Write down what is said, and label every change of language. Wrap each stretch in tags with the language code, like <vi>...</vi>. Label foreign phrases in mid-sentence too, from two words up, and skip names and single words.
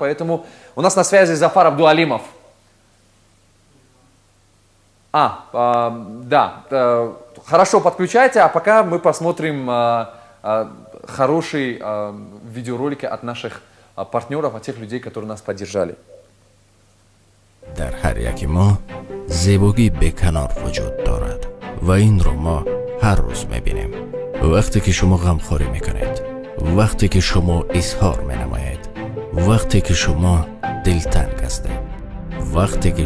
<ru>Поэтому у нас на связи Зафар Абдуалимов. Да, хорошо, подключайте, а пока мы посмотрим хорошие видеоролики от наших партнеров, от тех людей, которые нас поддержали.</ru> <tg>در هر یک ما زیبایی بیکنار وجود دارد و این رو ما هر روز میبینیم. وقتی که شما غمخواری میکنید، وقتی که شما اظهار مینمایید، وقتی که شما دلتنگ هستید، وقتی که</tg>